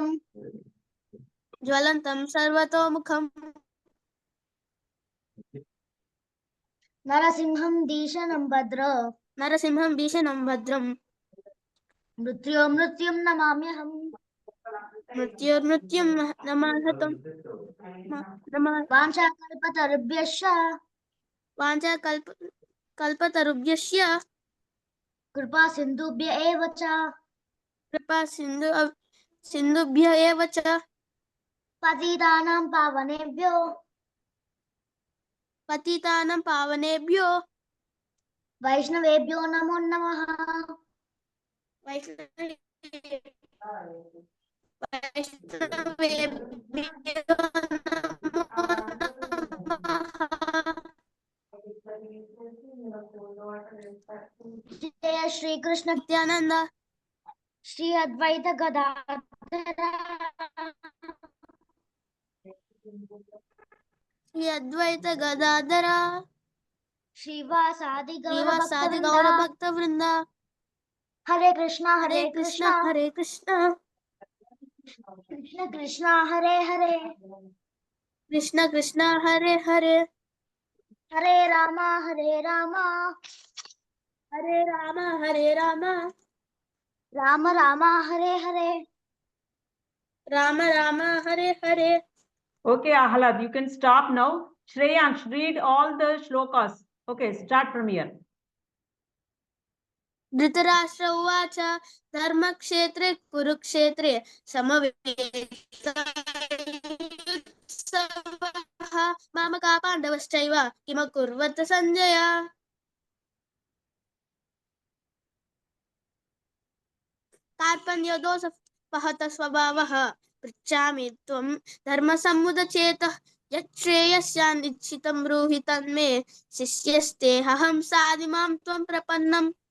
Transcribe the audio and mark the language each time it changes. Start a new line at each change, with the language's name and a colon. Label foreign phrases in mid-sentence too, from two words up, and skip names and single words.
Sanskrit: జ్వలంతం సర్వతోముఖం నరసింహం దీశనం భద్ర నరసింహం భీషణం భద్రం మృత్యుం నమామ్యహం మృత్యుర్మృత్యుం నమాహతం వాంఛాకల్పతరుభ్యశ్చ కల్పతరుభ్యశ్చ కృపా సింధుభ్య ఏవ చ కృపా సింధుభ్య ఏవ చ పతితానాం పతితానం పావనేభ్యో వైష్ణవేభ్యో నమో నమః. వైష్ణవేభ్యో నమో నమః. జయ శ్రీకృష్ణ నిత్యానంద శ్రీ అద్వైత గదాధర శ్రీ అద్వైత గదాధర శ్రీవాసాది శ్రీవాసాది గౌర గౌర భక్త వృంద Hare Krishna, Hare Hare Krishna, Krishna, Hare Krishna, Krishna Krishna, Hare Hare, Krishna Krishna, Hare Hare, Hare Rama, Hare Rama, Hare Rama, Hare Rama, Rama Rama, Hare Hare. Rama Rama, Hare Hare.
English: Okay, Ahlad, you can stop now. Shreyansh, read all the shlokas. Okay, start from here.
Sanskrit: धृतराष्ट्र उवाच धर्मक्षेत्रे कुरुक्षेत्रे समवेतायुत्सवः मामका पाण्डवश्चैव किमकुर्वत सञ्जय। कार्पण्यदोषपहत स्वभावः पृच्छामि त्वं धर्मसम्मुदचेतः यच्छ्रेयस्यानिश्चितं ब्रूहि तन्मे शिष्यस्तेऽहं साधिमां त्वं प्रपन्नम्।